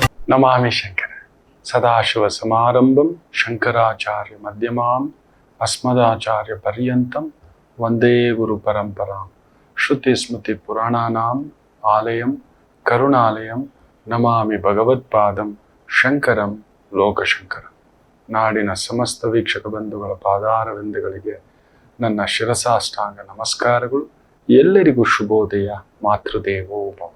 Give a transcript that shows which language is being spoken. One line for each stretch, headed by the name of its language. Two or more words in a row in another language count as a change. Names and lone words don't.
Sanskrit: ನಮಾಮಿ ಶಂಕರ ಸದಾಶಿವ ಸಮಾರಂಭಂ ಶಂಕರಾಚಾರ್ಯ ಮಧ್ಯಮಾಂ ಅಸ್ಮದಾಚಾರ್ಯ ಪರ್ಯಂತಂ ವಂದೇ ಗುರು ಪರಂಪರಾಂ ಶ್ರುತಿ ಸ್ಮೃತಿ ಪುರಾಣಾನಾಂ ಆಲಯಂ ಕರುಣಾಲಯಂ ನಮಾಮಿ ಭಗವತ್ಪಾದಂ ಶಂಕರಂ ಲೋಕಶಂಕರ.
Kannada: ನಾಡಿನ ಸಮಸ್ತ ವೀಕ್ಷಕ ಬಂಧುಗಳ ಪಾದಾರವಿಂದಗಳಿಗೆ ನನ್ನ ಶಿರಸಾಷ್ಟಾಂಗ ನಮಸ್ಕಾರಗಳು. ಎಲ್ಲರಿಗೂ ಶುಭೋದಯ.
Sanskrit: ಮಾತೃದೇವೋ ಭವ.